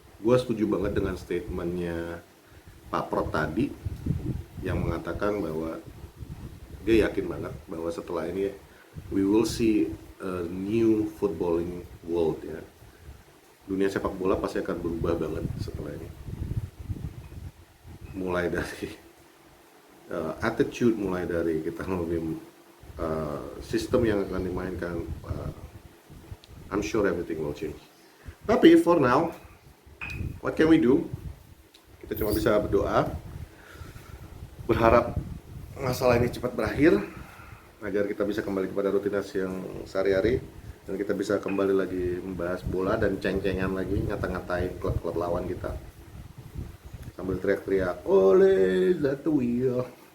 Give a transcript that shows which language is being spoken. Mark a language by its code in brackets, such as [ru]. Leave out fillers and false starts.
[id] Gue setuju banget dengan statementnya Pak Prot tadi yang mengatakan bahwa dia yakin banget bahwa setelah ini [en] we will see a new footballing world [id] ya. Dunia sepak bola pasti akan berubah banget setelah ini. Mulai dari attitude, mulai dari kita lebih sistem yang akan dimainkan. [en] I'm sure everything will change. [id] Tapi [en] for now, what can we do? [id] Kita cuma bisa berdoa, berharap masalah ini cepat berakhir agar kita bisa kembali kepada rutinitas yang sehari-hari dan kita bisa kembali lagi membahas bola dan ceng-cengan lagi, ngata-ngatain klub-klub lawan kita sambil teriak-teriak oleh Zatuil.